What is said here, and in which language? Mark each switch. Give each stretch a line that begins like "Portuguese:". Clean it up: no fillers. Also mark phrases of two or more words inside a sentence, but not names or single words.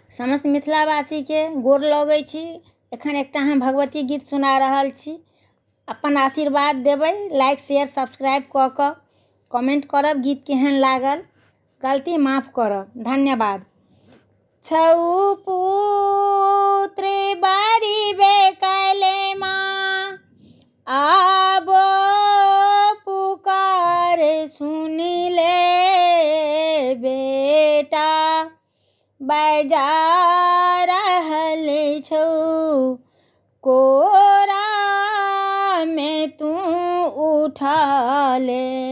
Maithili: समस्त मिथिलावासी के गोर लगै छी। एखन एकटा हम भगवती गीत सुना रहल छी। अपन आशीर्वाद देबै,
English: like share subscribe
Maithili: कऽ कऽ कमेंट करब गीत केहन लागल, गलती माफ करब। धन्यवाद। छऊ पुत्र बारी बेकले माँ, आबो पुकार सुन ले बेटा, बजा रहल छौ कोरा में तू उठा ले।